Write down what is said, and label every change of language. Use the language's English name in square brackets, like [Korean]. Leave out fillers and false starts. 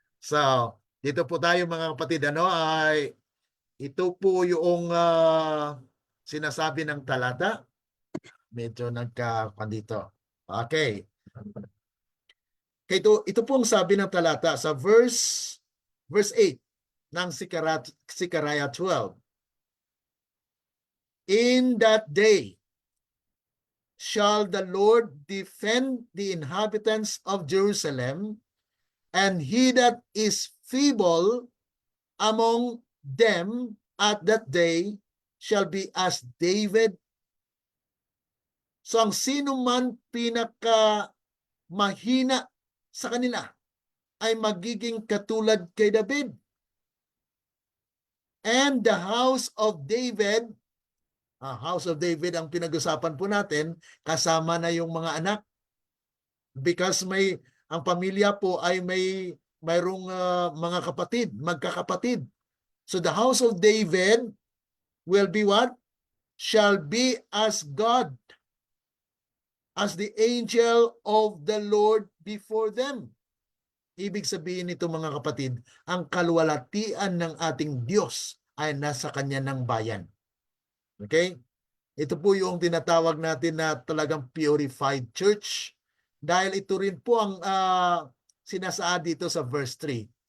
[Filipino] So, dito po tayo, mga kapatid. Ito po yung sinasabi ng talata. Medyo nagka-pandito. Okay. Ito po ang sabi ng talata sa verse 8 ng Zechariah 12. [English] In that day shall the Lord defend the inhabitants of Jerusalem, and he that is feeble among them at that day shall be as David. [Filipino] So ang sino man pinaka mahina sa kanila ay magiging katulad kay David. [English] And the house of David, house of David [Filipino] ang pinag-usapan po natin, kasama na yung mga anak. [English] Because [Filipino] ang pamilya po ay mayroong mga kapatid, magkakapatid. [English] So the house of David will be what? Shall be as God, as the angel of the Lord before them. [Filipino] Ibig sabihin nito, mga kapatid, ang kaluwalhatian ng ating Diyos ay nasa kanya ng bayan. Okay? Ito po yung tinatawag natin na talagang purified church. Dahil ito rin po ang sinasaad dito sa verse 3.